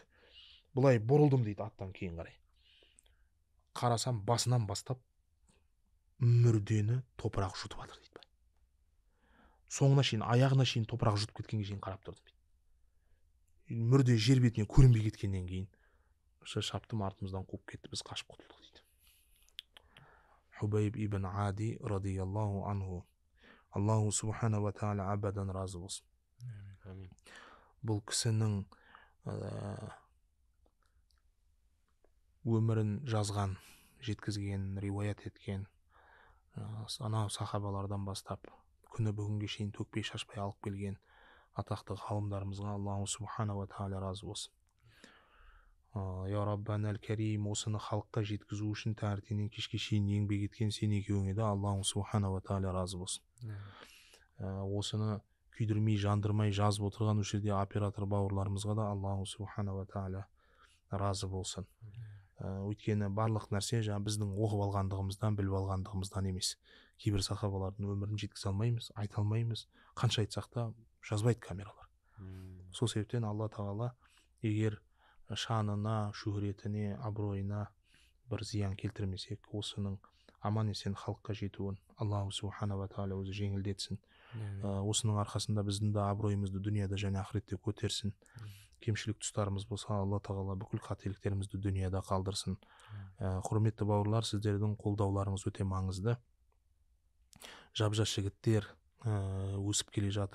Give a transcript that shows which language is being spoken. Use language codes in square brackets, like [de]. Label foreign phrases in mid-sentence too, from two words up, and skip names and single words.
[kk] Бұлай бұрылдым дейді аттан кейін қарай. Қарасам басынан бастап мүрдені топырақ жұтып жатыр дейді. Соңына шейін, аяғына шейін топырақ жұтып кеткенге шейін қарап тұрдым дейді. Мүрде жер бетіне көрінбей кеткеннен кейін шаптым, артымыздан қуып кетті, біз қашып құтылдық дейді. Хубайб ибн Ади [ar] رضي الله عنه، الله سبحانه وتعالى [kk] абадан разы болсын. Бұл кісінің өмірін жазған, жеткізген, риуаят еткен анау сахабалардан бастап күні бүгінге шейін төкпей шашпай алып келген атақты ғалымдарымызға [ar] الله سبحانه وتعالى [kk] разы болсын. [ar] يا ربنا الكريم, [kk] осыны халыққа жеткізу үшін таңертеңнен кешке шейін еңбек еткен сен екеуіңе де [ar] الله سبحانه وتعالى [kk] разы болсын. Осыны күйдірмей, жандырмай жазып отырған осы жерде оператор бауырларымызға да [ar] الله سبحانه وتعالى [kk] разы болсын. Өйткені барлық нәрсе жаңа біздің оқып алғандығымыздан, біліп алғандығымыздан емес. Кейбір сахабалардың өмірін жеткізе алмаймыз, айта алмаймыз. Қанша айтсақ та жазбайды камералар. Сол себептен Алла тағала егер шанына, шөһретіне, абыройына бір зиян келтірмесек, осының аман есен халыққа жетуін [ar] الله سبحانه وتعالى [kk] өзі жеңілдетсін. Осының арқасында біздің де абыройымызды дүнияда және ақыретте көтерсін. кемшілік тұстарымыз болса, алла тағала бүкіл қателіктерімізді дүнияда қалдырсын. Құрметті бауырлар, сіздердің қолдауларыңыз өте маңызды. Жап-жас жігіттер өсіп келе жатыр.